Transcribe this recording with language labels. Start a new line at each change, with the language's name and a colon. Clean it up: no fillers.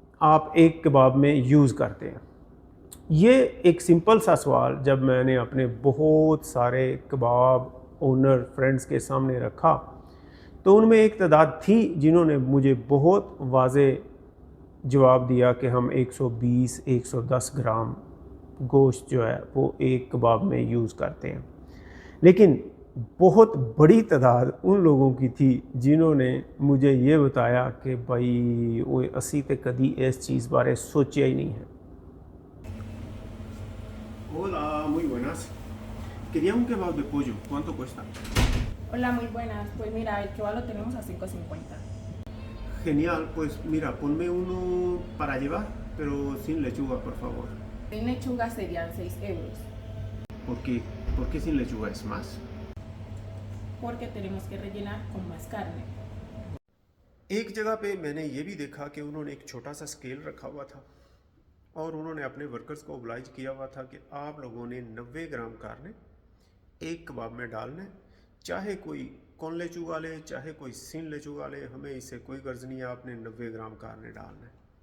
Hindi: आप एक कबाब में यूज़ करते हैं? ये एक सिंपल सा सवाल जब मैंने अपने बहुत सारे कबाब ओनर फ्रेंड्स के सामने रखा तो उनमें एक तादाद थी जिन्होंने मुझे बहुत वाज़े जवाब दिया कि हम 120-110 ग्राम गोश्त जो है वो एक कबाब में यूज़ करते हैं। लेकिन बहुत बड़ी तादाद उन लोगों की थी जिन्होंने मुझे ये बताया कि भाई
Punjabi: वो असी ते कदी
Hindi: इस चीज़ बारे सोचा ही नहीं है।
Spanish: Hola, muy buenas. Quería un kebab de pollo. ¿Cuánto cuesta? Hola, muy buenas. Pues mira, el kebab lo tenemos a 5.50. Genial, pues mira, ponme uno para llevar, pero sin lechuga, por favor. Sin lechuga serían 6 euros. ¿Por qué sin lechuga es más? Porque tenemos que rellenar con más carne.
Hindi: एक जगह पे मैंने ये भी देखा कि उन्होंने एक छोटा सा स्केल रखा हुआ था और उन्होंने अपने वर्कर्स को ओब्लाइज किया हुआ था कि आप लोगों ने 90 ग्राम कार्ने एक कबाब में डालना है, चाहे कोई
Spanish: कौन ले चुगा
Hindi: ले चाहे कोई
Spanish: सिन ले चुगा
Hindi: ले, हमें इससे कोई गर्ज नहीं है, आपने 90 ग्राम कार्ने डालना है।